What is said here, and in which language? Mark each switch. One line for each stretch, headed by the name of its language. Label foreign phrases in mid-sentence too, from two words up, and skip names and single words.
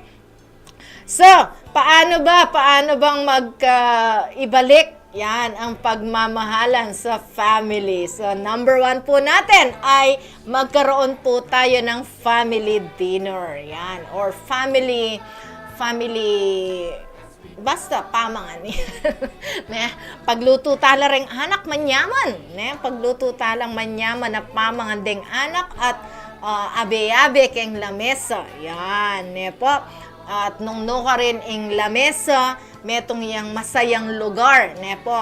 Filipino: So, paano bang ibalik yan ang pagmamahalan sa family? So, number 1 po natin ay magkaroon po tayo ng
English: family dinner.
Pampanga: Yan, or family basta pamangan ne, pagluto tala ring anak manyaman, ne, pagluto talang manyaman na pamangan ding anak at abe-abe keng lamesa. Yan, ne po. At nung ka rin ing lamesa, metong yang masayang lugar, ne po.